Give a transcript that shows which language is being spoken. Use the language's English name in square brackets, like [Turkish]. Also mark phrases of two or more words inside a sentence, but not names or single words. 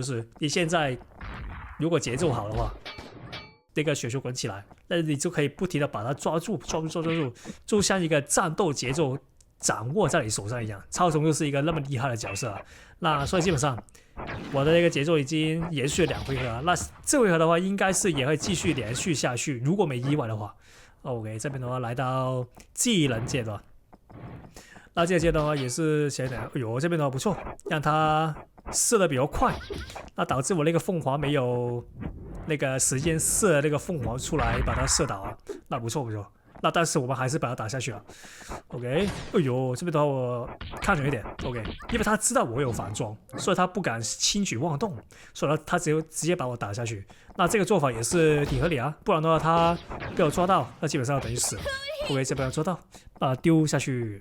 [Chinese] 就是你現在如果節奏好的話，那個雪球滾起來，那你就可以不停的把它抓住，就像一個戰鬥節奏掌握在你手上一樣。超雄就是一個那麼厲害的角色啊，那所以基本上我的那個節奏已經延續了2回合了，那這回合的話應該是也會繼續連續下去，如果沒意外的話。OK， 這邊的話來到技能階段，那這個階段的話也是顯得，哎呦，這邊的話不錯，讓他射的比較快，那導致我那個鳳凰沒有那個時間射那個鳳凰出來把它射倒啊，那不錯。那但是我們還是把它打下去了。OK， 哎呦，這邊的話我看準一點。OK， 因為他知道我有反裝，所以他不敢輕舉妄動，所以他直接把我打下去。那這個做法也是挺合理啊，不然的話他被我抓到，那基本上等於死了。OK， 這邊要抓到，把它丟下去。